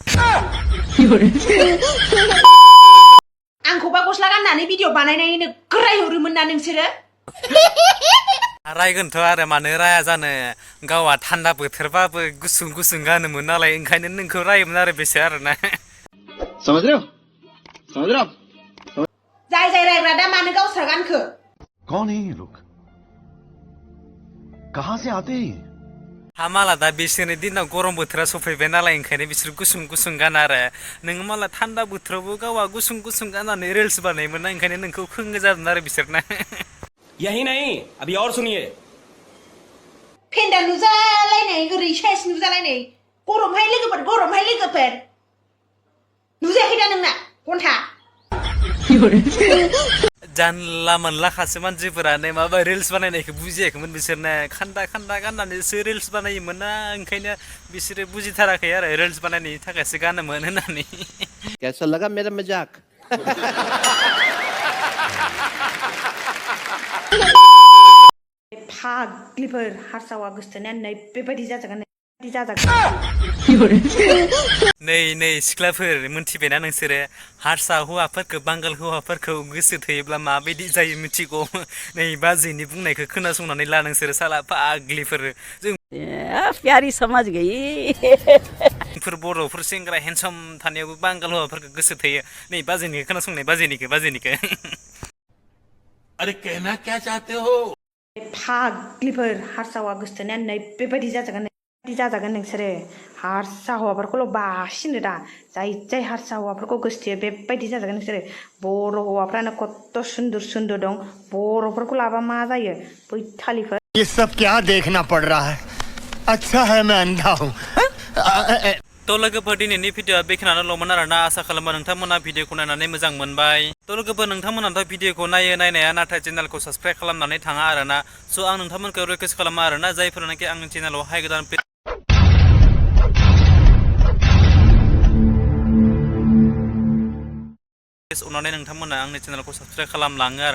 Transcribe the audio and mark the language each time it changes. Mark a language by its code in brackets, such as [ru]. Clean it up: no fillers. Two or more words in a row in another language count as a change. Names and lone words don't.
[brx] आंखौबा गस्ला गाननानै भिडिअ बानायनायनि नोगोर रायहरोमोन ना नोंसोरो। रायगोनथ' आरो मानो राया जानो गावआ थान्दा बोथोरबाबो गुसुं गुसुं गानोमोन नालाय ओंखायनो नोंखौ रायोमोन आरो बेसो आरोना। [hi] समझ रहे हो समझ रहे हो [brx] जाय जाय रायग्रा दा मानो गावस्रा गानखो। [hi] कौन है ये लोग कहां से आते हैं [brx] हा माला दा बिसोरनि दिनाव गरम बोथोरा सफैबाय नालाय ओंखायनो बिसोर गुसुं गुसुं गानो आरो नोङो माला थान्दा बोथोरावबो गावआ गुसुं गुसुं गाननानै रिल्स बानायोमोन ना ओंखायनो नोंखौ खोंगो जादों आरो बिसोरना। [hi] यही नहीं अभी और सुनिए। [brx] फेन्दा नुजालायनाय ओरै साइस नुजालायनाय गरमहाय लोगोफोर नुजायाखै दा नोंना घन्टा। जानला मोनलाखासो मानसिफोरानो माबा रिल्स बानायनायखौ बुजियाखैमोन बिसोरनो खान्दा खान्दा गाननानैसो रिल्स बानायोमोन ना ओंखायनो बिसोरो बुजिथाराखै आरो रिल्स बानायनायनि थाखायसो गानोमोन होननानै। [hi] कैसा लगा मेरा मजाक? [brx] फाग्लिफोर हारसावा गोसथोनाया बेबायदि जाजागोन नै सिख्लाफोर मोनथिबायना नोंसोरो हारसा हौवाफोरखौ बांगाल हौवाफोरखौ गोसो थोयोब्ला माबायदि जायो मिथिगौ। नै बाजैनि बुंनायखौ खोनासंनानै ला नोंसोरो साला फाग्लिफोर। जों [hi] प्यारी समझ गई। [brx] बर'फोर सेंग्रा हेन्डसम थानायावबो बांगाल हौवाफोरखौ गोसो थोयो। नै बाजैनिखौ खोनासंनाय बाजैनिखौ। [hi] अरे कहना क्या चाहते हो? [brx] फाग्लिफोर हारसावा गोसथोनाया बेबायदि जाजागोन नोंसोरो हारसा हौवाफोरखौल' बासिनो दा जाय हारसा हौवाफोरखौ गोसथोयो बेबायदि जाजागोन नोंसोरो। बर' हौवाफ्रानो खत्त' सुन्दर दं बर'फोरखौ लाबा मा जायो बैथालिफोर। [hi] ये सब क्या देखना पड़ रहा है अच्छा है मैं अंधा हूँ। [brx] तो लोगोफोर दिनैनि भिडिअआ बेखिनियानोल'मोन आरोना आसा खालामो नोंथांमोना भिडिअखौ नायनानै मोजां मोनबाय। तो लोगोफोर नोंथांमोनाथ' भिडिअखौ नायनाया नाथाय चेनेलखौ साबस्क्राइब खालामनानै थाङा आरोना स' आं नोंथांमोनखौ रिक्वेस्ट खालामो आरोना जायफोरनाखि आंनि चेनेलावहाय गोदान अननानै नोंथांमोना आंनि चेनेलखौ साबस्क्राइब खालामलाङो आरोना।